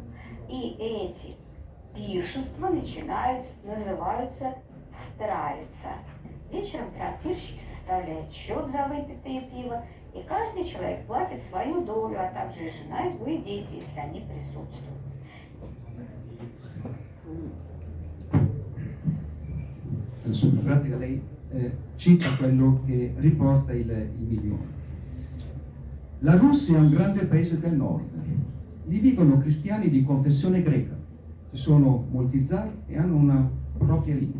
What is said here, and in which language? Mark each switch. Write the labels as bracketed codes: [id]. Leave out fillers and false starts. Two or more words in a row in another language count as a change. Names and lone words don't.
[ru] И эти пиршества называются «стравица». Вечером трактирщик составляет счет за выпитое пиво, и каждый человек платит свою долю, а также и жена его и дети, если они присутствуют. [it] Adesso in pratica lei cita quello che riporta il milione. La Russia è un grande paese del nord. Lì vivono cristiani di confessione greca. Ci sono molti zar e hanno una propria lingua.